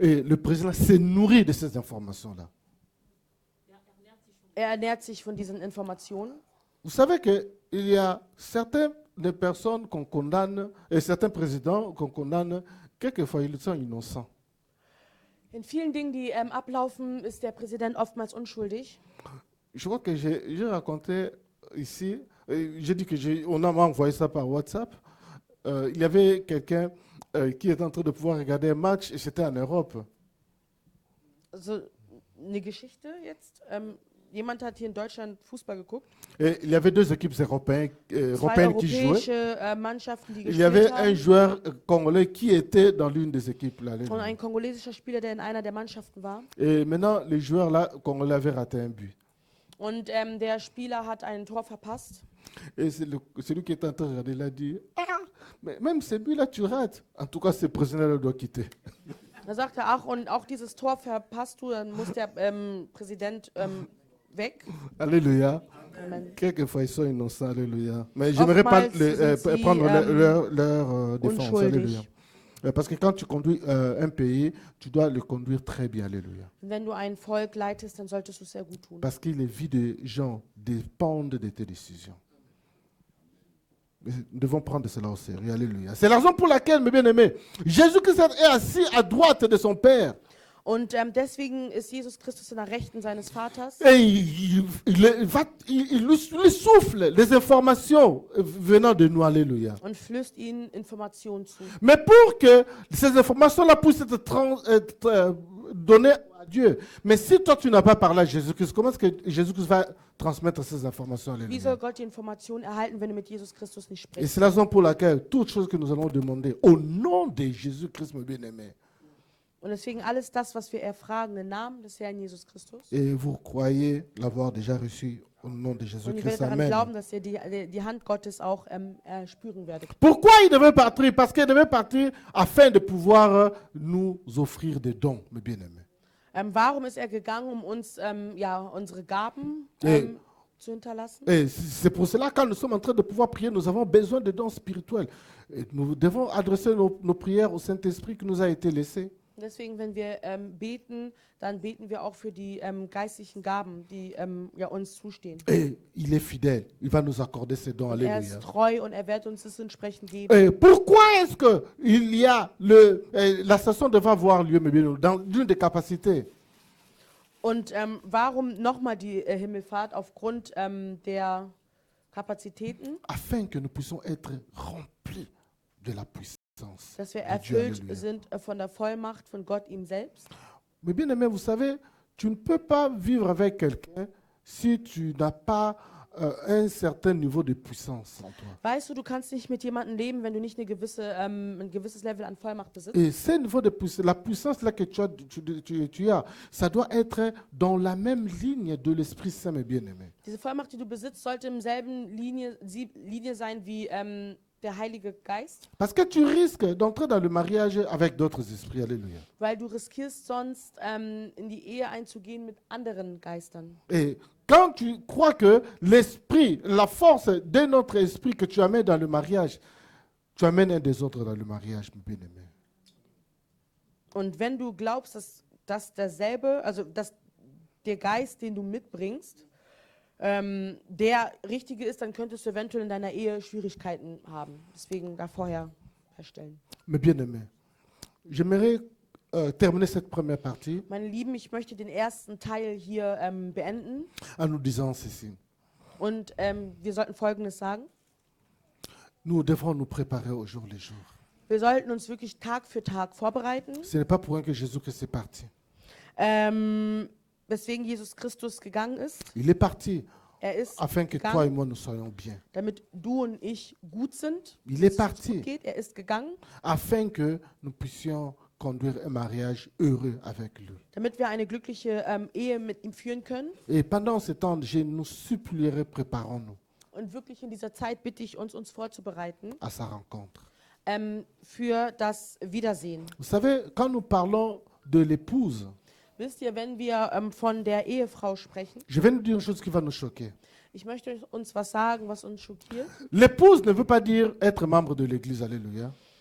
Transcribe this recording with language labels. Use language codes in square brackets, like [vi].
[fr] et le président se nourrit de ces informations-là. [de] er ernährt sich von diesen Informationen. [fr] Vous savez qu'il y a certaines personnes qu'on condamne, et certains présidents qu'on condamne, quelquefois ils sont innocents. [de] In vielen Dingen, die ablaufen, ist der Präsident oftmals unschuldig. [fr] Je crois que j'ai raconté ici, j'ai dit que on m'a envoyé ça par WhatsApp. Il y avait quelqu'un qui était en train de pouvoir regarder un match et c'était en Europe. [de] Also eine Geschichte jetzt. Jemand hat hier in Deutschland Fußball geguckt. [fr] Et il y avait deux équipes européennes qui jouaient. [de] Europäische Mannschaften, die [fr] Il y avait [de] gespielt [fr] un [de] haben. [fr] joueur congolais qui était dans l'une des équipes. Là, [de] Und ein kongolesischer Spieler, der in einer der Mannschaften war. [fr] et maintenant, les joueurs là, congolais avaient raté un but. [de] Und der Spieler hat ein Tor verpasst. [fr] Et celui qui était en train de regarder, il a dit, ah, mais même ce but-là, tu rates. En tout cas, ce président-là doit quitter. [de] Da sagt er, ach, und auch dieses Tor verpasst du, dann muss der Präsident weg. [fr] Alléluia. Amen. Quelquefois, ils sont innocents, alléluia. Mais j'aimerais pas [de] Oftmals sind sie, [fr] prendre leur défense, alléluia. [de] Unschuldig. [fr] Parce que quand tu conduis un pays, tu dois le conduire très bien, alléluia. [de] Wenn du ein Volk leitest, dann solltest du es sehr gut tun. [fr] Parce que les vies des gens dépendent de tes décisions. Nous devons prendre cela au sérieux, alléluia. C'est la raison pour laquelle, mes bien-aimés, Jésus-Christ est assis à droite de son Père. [de] Und deswegen ist Jesus Christus in der Rechten seines Vaters. [fr] Et il lui souffle les informations venant de nous, alléluia. [de] Und flößt ihnen Informationen zu. [fr] Mais pour que ces informations-là puissent être données à Dieu. Mais si toi, tu n'as pas parlé à Jésus-Christ, comment est-ce que Jésus-Christ va transmettre ces informations, [de] Wie [fr] alléluia? [de] soll Gott die Informationen erhalten, wenn du mit Jesus Christus nicht sprichst? [fr] c'est la raison pour laquelle toute chose que nous allons demander au nom de Jésus-Christ, mon bien-aimé, [de] Und deswegen alles das, was wir erfragen, im Namen des Herrn Jesus Christus. [fr] et vous croyez l'avoir déjà reçu au nom de [de] Und ihr [fr] Jésus-Christ, [de] werdet daran [fr] amen. [de] glauben, dass ihr die Hand Gottes auch spüren werdet. [fr] Pourquoi il devait partir? Parce qu'il devait partir afin de pouvoir nous offrir des dons, mes bien-aimés. [de] Warum ist er gegangen, um uns unsere Gaben zu hinterlassen? [fr] Et c'est pour cela, quand nous sommes en train de pouvoir prier, nous avons besoin de dons spirituels. Et nous devons adresser nos prières au Saint-Esprit qui nous a été laissé. [de] Deswegen, wenn wir beten, dann beten wir auch für die geistlichen Gaben, die uns zustehen. [fr] Et il est fidèle. Il va nous accorder ces dons. [de] Und er [fr] Alléluia. [de] ist treu und er wird uns das entsprechend geben. [fr] Et pourquoi est-ce qu'il y a la station devrait avoir lieu, mes bien-aimés, dans l'une des capacités? [de] Und warum nochmal die Himmelfahrt aufgrund der Kapazitäten? [fr] Afin que nous puissions être remplis de la puissance. [de] Dass wir [fr] de Dieu. [de] erfüllt [fr] Alléluia. [de] sind von der Vollmacht von Gott ihm selbst. [fr] Mais bien aimé, vous savez, tu ne peux pas vivre avec quelqu'un si tu n'as pas un certain niveau de puissance en toi. [de] Weißt du, du kannst nicht mit jemandem leben, wenn du nicht ein gewisses Level an Vollmacht besitzt. [fr] Et ce niveau de puissance, la puissance là que tu as, ça doit être dans la même ligne de l'Esprit Saint, mes bien-aimés. [de] Diese Vollmacht, die du besitzt, sollte im selben Linie sein wie der Heilige Geist, [fr] Parce que tu risques d'entrer dans le mariage avec d'autres esprits. Alléluia. [de] weil du riskierst sonst in die Ehe einzugehen mit anderen Geistern. [fr] Et quand tu crois que l'esprit, la force de notre esprit que tu amènes dans le mariage, tu amènes un des autres dans le mariage, mon bien-aimé. [de] Und wenn du glaubst, dass der Geist, den du mitbringst, der richtige ist, dann könntest du eventuell in deiner Ehe Schwierigkeiten haben. Deswegen da vorher feststellen. [fr] Mes bien-aimés, j'aimerais terminer cette première partie [de] Meine Lieben, ich möchte den ersten Teil hier beenden. [fr] en nous disant ceci. [de] Und wir sollten Folgendes sagen. [fr] Nous devrons nous préparer au jour le jour. [de] Wir sollten uns wirklich Tag für Tag vorbereiten. [fr] Ce n'est pas pour rien que Jésus-Christ est parti. [de] Weswegen Jesus Christus gegangen ist. [fr] Il est parti [de] Er ist [fr] afin que toi et [de] gegangen, [fr] moi nous soyons bien. [de] damit du und ich gut sind. [fr] Il est [de] dass es uns gut geht. Er ist gegangen, [fr] afin que nous puissions conduire un mariage heureux avec lui. [de] damit wir eine glückliche Ehe mit ihm führen können. [fr] Et pendant ce temps, je nous supplierai, préparons-nous [de] Und wirklich in dieser Zeit bitte ich uns vorzubereiten [fr] à sa rencontre. [de] für das Wiedersehen. [fr] Vous savez, quand nous parlons de l'épouse, [de] Wisst ihr, wenn wir von der Ehefrau sprechen, [fr] je vais nous dire une chose qui va nous choquer. [de] ich möchte uns was sagen, was uns schockiert. [fr] L'épouse ne veut pas dire être membre de l'église, alléluia.